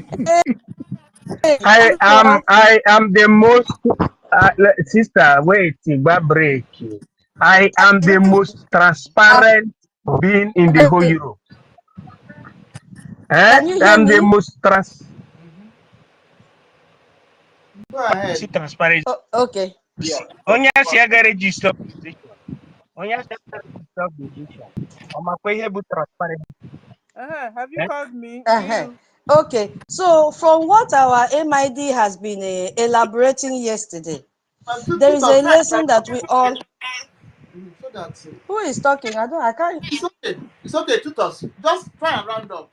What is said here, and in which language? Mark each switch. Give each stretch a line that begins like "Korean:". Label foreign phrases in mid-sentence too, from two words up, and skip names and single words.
English: I am the most sister. Wait, break. I am the most transparent being in the whole Europe. can you hear I'm the me? most Go ahead. transparent. Oh, okay. Yeah.
Igbo: Onye si aga
English: register position.
Igbo: Onye si aga
English: register position.
Igbo: Ọmakwa ihe bụ transparent.
English: Have you called me? Uh-huh. You. Okay, so from what our MID has been elaborating yesterday, there is a lesson that we all. So that Who is talking? I can't. it's okay. It's okay, tutus. Just try and round up.